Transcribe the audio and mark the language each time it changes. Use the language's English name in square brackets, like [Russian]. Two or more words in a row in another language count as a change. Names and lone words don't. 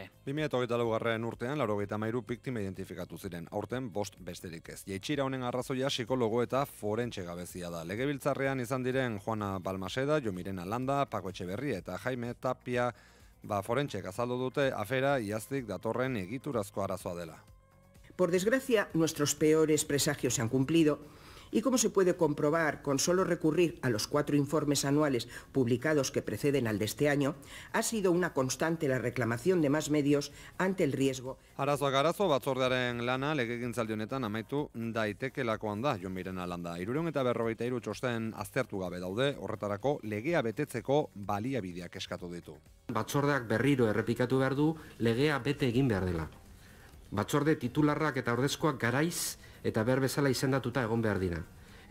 [Basque] 2024 urtean 93 biktima identifikatu ziren, aurten 5 besterik ez. Jaitsira honen arrazoia psikologo eta forentxe gabezia da. Legebiltzarrean izan diren Juana Balmaseda, Jon Miren Alanda, Paco Etxeberria eta Jaime Tapia forentxek azaldu dute afera iaztik datorren egiturazko arazoa dela. [Spanish] Por desgracia, nuestros peores presagios se han cumplido y como se puede comprobar con solo recurrir a los 4 informes anuales publicados que preceden al de este año, ha sido una constante la reclamación de más medios ante el riesgo. [Basque] Arazoak arazo, batzordearen lana legegintzaldi honetan amaitu daitekelakoan da, Jon Miren Alanda. 353 txosten aztertu gabe daude, horretarako legea betetzeko baliabideak eskatu ditu. Batzordeak berriro errepikatu behar du legea bete egin behar dela. Batzorde titularrak eta ordezkoak garaiz eta behar bezala izendatuta egon behar dira.